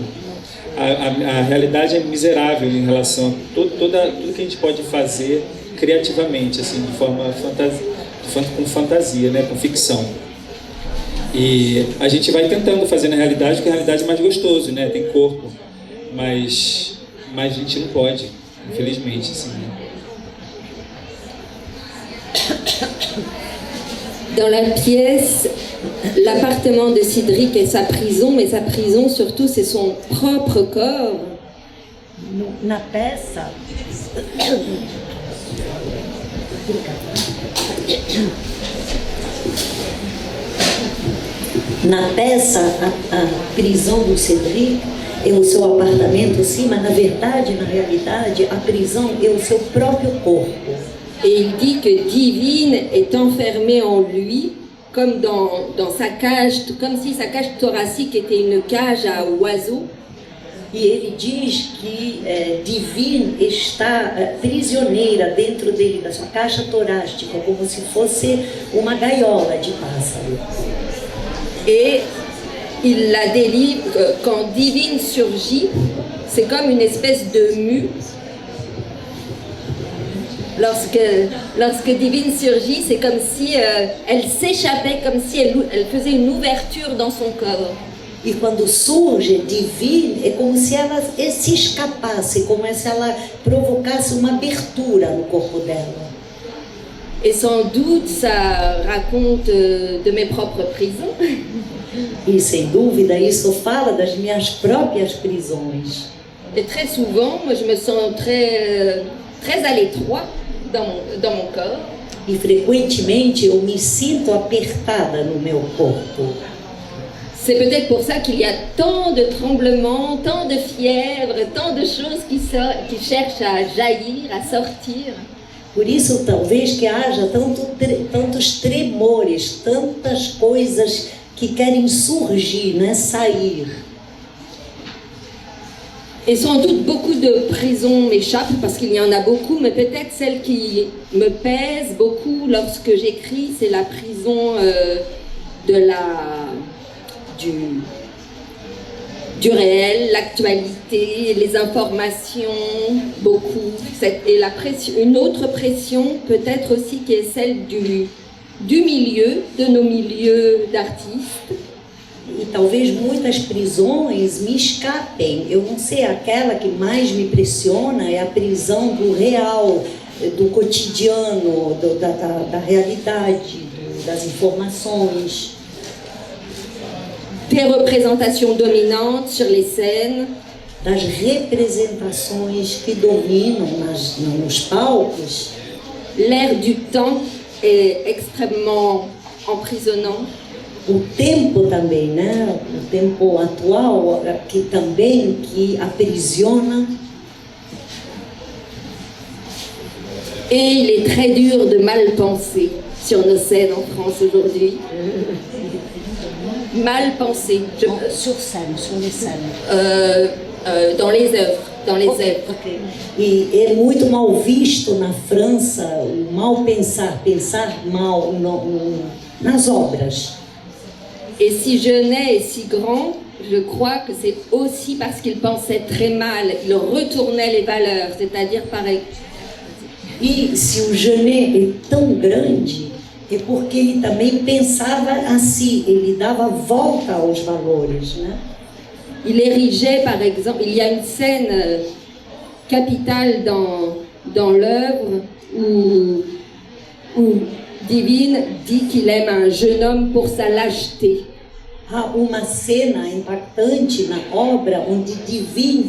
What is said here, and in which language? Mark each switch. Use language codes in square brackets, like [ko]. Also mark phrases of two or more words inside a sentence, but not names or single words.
[pt] A realidade é miserável em relação a tudo que a gente pode fazer criativamente, assim, de forma com fantasia, né, com ficção. E a gente vai tentando fazer na realidade, porque a realidade é mais gostoso, né, tem corpo, mas a gente não pode, infelizmente, assim, né? [fr] Dans la pièce, l'appartement de Cédric est sa prison, mais sa prison surtout c'est son propre corps. [pt] Na peça, a prisão do Cédric é o seu apartamento, sim, mas na verdade, na realidade, a prisão é o seu próprio corpo. [fr] Et il dit que Divine est enfermée en lui, comme dans sa cage, comme si sa cage thoracique était une cage à oiseaux. [pt] E ele diz que Divine está prisioneira dentro dele, da sua caixa torácica, como se fosse uma gaiola de pássaro. [fr] Et il la délivre, quand Divine surgit, c'est comme une espèce de mue. Lorsque Divine surgit, c'est comme si elle s'échappait, comme si elle faisait une ouverture dans son corps. [pt] E quando surge Divine, é como se ela se escapasse, como se ela provocasse uma abertura no corpo dela. [fr] Et sans doute, ça raconte de mes propres prisons. [pt] E sem dúvida, isso fala das minhas próprias prisões. [fr] Et très souvent, moi, je me sens très à l'étroit dans mon corps. [pt] E frequentemente eu me sinto apertada no meu corpo. [fr] C'est peut-être pour ça qu'il y a tant de tremblements, tant de fièvre, tant de choses qui cherchent à jaillir, à sortir. [pt] Por isso, talvez que haja tantos tremores, tantas coisas que querem surgir, né, sair. [fr] Et sans doute beaucoup de prisons m'échappent parce qu'il y en a beaucoup, mais peut-être celle qui me pèse beaucoup lorsque j'écris, c'est la prison du réel, l'actualité, les informations, beaucoup. Et la pression, une autre pression peut-être aussi qui est celle du milieu, de nos milieux d'artistes. [pt] E talvez muitas prisões me escapem. Eu não sei, aquela que mais me pressiona é a prisão do real, do cotidiano, da realidade, das informações. [fr] Des représentations dominantes sur les scènes. [pt] Das representações que dominam nos palcos. [fr] L'air du temps est extrêmement emprisonnant. [pt] O tempo também, né? O tempo atual que também aprisiona. [fr] Et il est très dur de mal penser sur nos scènes en France aujourd'hui. Mal penser. Sur scène, sur les scènes. Dans les œuvres. Dans les œuvres. Okay. [pt] E é muito mal visto na França o mal pensar mal nas obras. [fr] Et si Genet est si grand, je crois que c'est aussi parce qu'il pensait très mal, il retournait les valeurs, c'est-à-dire pareil. [pt] E se o Genet é tão grande, é porque ele também pensava assim, ele dava volta aos valores, né? [fr] Il érigeait, par exemple, il y a une scène capitale dans l'œuvre où Divine dit qu'il aime un jeune homme pour sa lâcheté. [pt] Há uma cena impactante na obra onde Divine